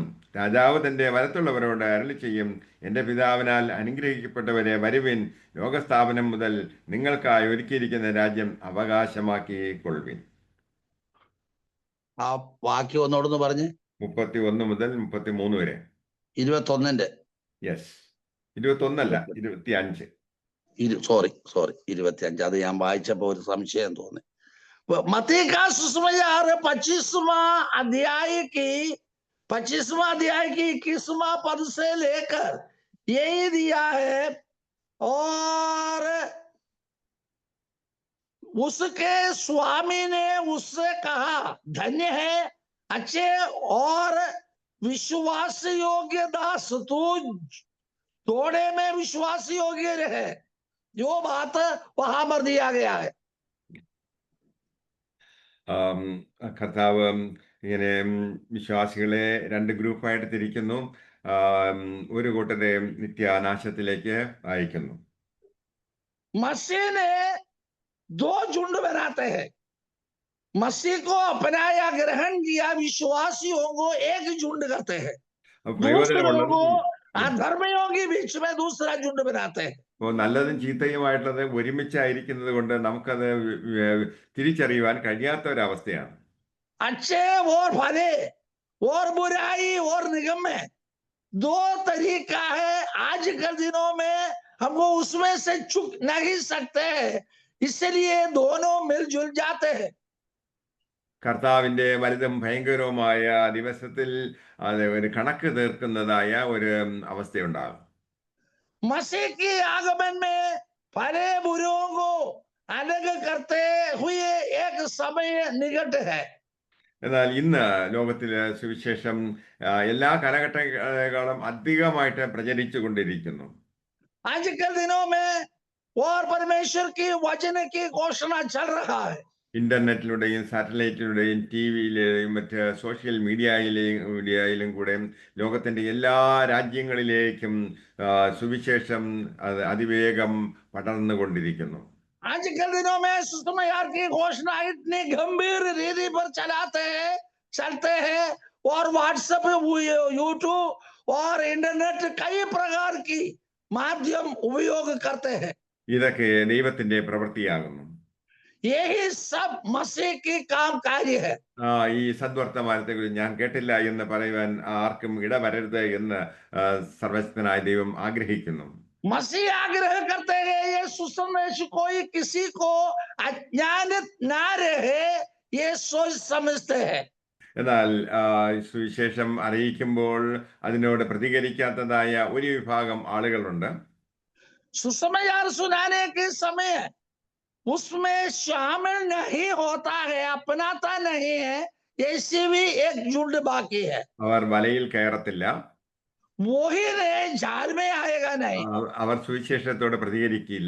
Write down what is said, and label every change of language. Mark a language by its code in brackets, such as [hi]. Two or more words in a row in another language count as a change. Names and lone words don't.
[ml] രാജാവ് തന്റെ വലത്തുള്ളവരോട് അരുളി ചെയ്യും, എന്റെ പിതാവിനാൽ അനുഗ്രഹിക്കപ്പെട്ടവരെ വരുവിൻ, ലോകസ്ഥാപനം മുതൽ നിങ്ങൾക്കായി ഒരുക്കിയിരിക്കുന്ന രാജ്യം അവകാശമാക്കിക്കൊള്ളുവിൻ. ആ വാക്യം ഒന്നോടൊന്ന് പറഞ്ഞ്. 31 മുതൽ 33 വരെ. 21-ന്റെ. യെസ്, 21 അല്ല, 25. സോറി 25. അത് ഞാൻ വായിച്ചപ്പോ ഒരു സംശയം തോന്നി. [hi] मत्ती का सुसमाचार 25वां अध्याय की 21वां पद से लेकर यही दिया है, और उसके स्वामी ने उससे कहा, धन्य है अच्छे और विश्वास योग्य दास, तू थोड़े में विश्वास योग्य रहे। जो बात वहां पर दिया गया है. [ml] കർത്താവ് ഇങ്ങനെ വിശ്വാസികളെ 2 ഗ്രൂപ്പായിട്ട് തിരിക്കുന്നു. ഒരു കൂട്ടരെ നിത്യനാശത്തിലേക്ക് അയക്കുന്നു. [hi] मसीह ने 2 झुंड बनाते हैं, मसीह को अपनाया ग्रहण किया विश्वासियों को एक झुंड करते हैं, दूसरों को अधर्मियों के बीच में दूसरा झुंड बनाते हैं. [ml] അപ്പോൾ നല്ലതും ചീത്തയുമായിട്ടുള്ളത് ഒരുമിച്ചായിരിക്കുന്നത് കൊണ്ട് നമുക്കത് തിരിച്ചറിയുവാൻ കഴിയാത്ത ഒരവസ്ഥയാണ്. [hi] अच्छे और भले और बुराई और निगम्य 2 तरीका है. आज के दिनों में हमको उसमें से चुक नहीं सकते हैं, इसलिए दोनों मिलजुल जाते हैं. [ml] കർത്താവിന്റെ വലുതും ഭയങ്കരവുമായ ദിവസത്തിൽ അത് ഒരു കണക്ക് തീർക്കുന്നതായ ഒരു അവസ്ഥയുണ്ടാകും. [hi] मसीह की आगमन में भले बुरों को अलग करते हुए एक समय निकट है. [ml] എന്നാൽ ഇന്ന് ലോകത്തിലെ സുവിശേഷം എല്ലാ കാലഘട്ടങ്ങളും അധികമായിട്ട് പ്രചരിച്ചു കൊണ്ടിരിക്കുന്നു. [hi] आजकल दिनों में और परमेश्वर की वचन की घोषणा चल रहा है. [ml] ഇന്റർനെറ്റിലൂടെയും സാറ്റലൈറ്റിലൂടെയും ടി വിയിലെയും മറ്റ് [en] social media [ml] കൂടെ ലോകത്തിന്റെ എല്ലാ രാജ്യങ്ങളിലേക്കും സുവിശേഷം അത് അതിവേഗം പടർന്നുകൊണ്ടിരിക്കുന്നു. [hi] आजकल दिनों में सुसमाचार की घोषणा इतनी गंभीर रीति पर चलते हैं और व्हाट्सएप, यूट्यूब और इंटरनेट कई प्रकार की माध्यम उपयोग करते हैं। [ml] ഇതൊക്കെ ദൈവത്തിന്റെ പ്രവൃത്തിയാകുന്നു. [hi] यही सब मसीह की काम कार्य है। [ml] ഈ സദ്വർത്തമാനത്തെക്കുറിച്ച് ഞാൻ കേട്ടില്ല എന്ന് പറയുവാൻ ആർക്കും ഇടവരരുത് എന്ന് സർവശക്തനായ ദൈവം ആഗ്രഹിക്കുന്നു. [hi] मसीह आग्रह करते हैं ये सुसंदेश कोई किसी को अज्ञानित ना रहे, ये सोच समझते हैं। [ml] എന്നാൽ സുവിശേഷം അറിയിക്കുമ്പോൾ അതിനോട് പ്രതികരിക്കാത്തതായ ഒരു വിഭാഗം ആളുകളുണ്ട്. [hi] सुसमाचार सुनाने के समय उसमें शामिल नहीं होता है, अपनाता नहीं है, ऐसी भी एक झुंड बाकी है। [ml] അവർ വലയിൽ കയറത്തില്ല, [hi] वो ही रहे, जाल में आएगा नहीं। [ml] അവർ സുവിശേഷത്തോട് പ്രതികരിക്കില്ല.